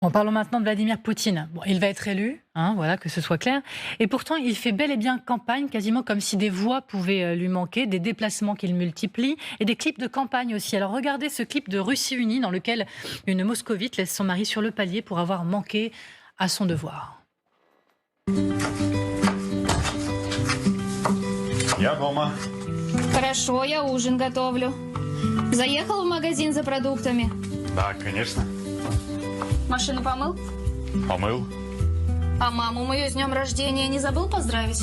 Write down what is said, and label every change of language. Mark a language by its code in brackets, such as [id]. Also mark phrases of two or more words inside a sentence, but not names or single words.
[fr] Parlons maintenant de Vladimir Poutine. Bon, il va être élu, voilà, que ce soit clair. Et pourtant, il fait bel et bien campagne, quasiment comme si des voix pouvaient lui manquer, des déplacements qu'il multiplie et des clips de campagne aussi. Alors regardez ce clip de Russie Unie dans lequel une moscovite laisse son mari sur le palier pour avoir manqué à son devoir. [ru] Я дома. Хорошо, я ужин готовлю. Заехал в магазин за продуктами? Да, конечно. Машину помыл? Помыл. А маму мою с днем рождения не забыл поздравить?